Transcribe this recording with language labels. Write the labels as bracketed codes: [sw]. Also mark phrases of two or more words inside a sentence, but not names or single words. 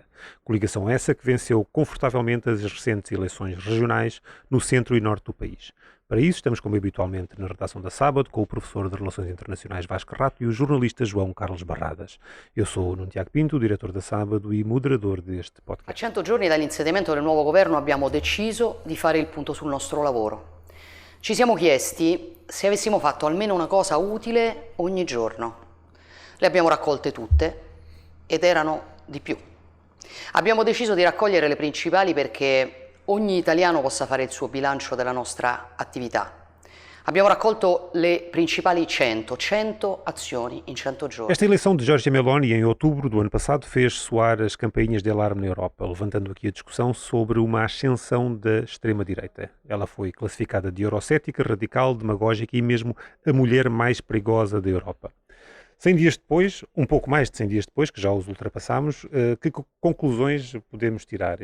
[pt] Coligação essa que venceu confortavelmente as recentes eleições regionais no centro e norte do país. Para isso, estamos como habitualmente na redação da Sábado com o professor de Relações Internacionais Vasco Rato e o jornalista João Carlos Barradas. Eu sou o Nuno Tiago Pinto, diretor da Sábado e moderador deste podcast. [it] A 100 giorni dall'insediamento del nuovo governo abbiamo deciso di fare il punto sul nostro lavoro. Ci siamo chiesti se avessimo fatto almeno una cosa utile ogni giorno. Le abbiamo raccolte tutte ed erano di più. Abbiamo deciso di raccogliere le principali perché ogni italiano possa fare il suo bilancio della nostra attività. Abbiamo raccolto le principali 100 azioni in 100 giorni. [pt] Esta eleição de Giorgia Meloni em outubro do ano passado fez soar as campainhas de alarme na Europa, levantando aqui a discussão sobre uma ascensão da extrema-direita. Ela foi classificada de eurocética, radical, demagógica e mesmo a mulher mais perigosa da Europa. 100 dias depois, um pouco mais de 100 dias depois, que já os ultrapassámos, que conclusões podemos tirar?